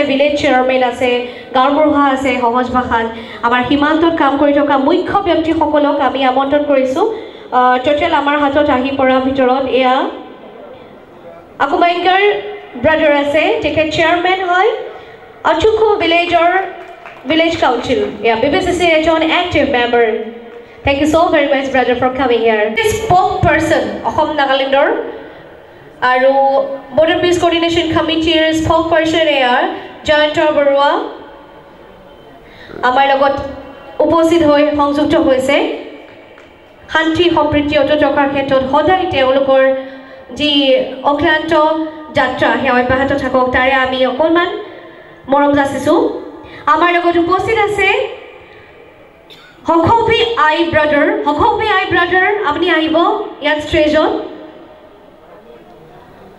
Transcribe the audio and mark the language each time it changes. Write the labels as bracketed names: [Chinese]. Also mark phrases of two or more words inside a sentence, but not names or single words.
[English] village chairman [Assamese] আছে গাঁওবুঢ়া আছে সহজ ভাষাত আমাৰ সীমান্তত কাম কৰি থকা মুখ্য ব্যক্তিসকলক আমি আমন্ত্ৰণ কৰিছোঁ টোটেল আমাৰ হাতত আহি পৰাৰ ভিতৰত এয়া আকুমায়ংগাৰ ব্ৰাদাৰ আছে তেখেত চেয়াৰমেন হয় আচুকু ভিলেজ কাউন্সিল এয়া বিপিচিচি এজন [English] active member Thank you so very much, brother, for coming here. This spokesperson, [Assamese] Ahom Nagalandor, Aru [English] Border Peace Coordination Committee spokesperson here, Jayanta Barua. [Assamese] আমাৰ লগত উপস্থিত হৈ সংযুক্ত হৈছে শান্তি সম্প্ৰীতি অটুট ৰখাৰ ক্ষেত্ৰত সদায় তেওঁলোকৰ যি অক্লান্ত যাত্ৰা সেই অব্যাহত থাকক তাৰে আমি অকণমান মৰম যাচিছোঁ আমাৰ লগত উপস্থিত আছে হকবি আই ব্ৰাদাৰ আপুনি আহিব ইয়াত ষ্টেজত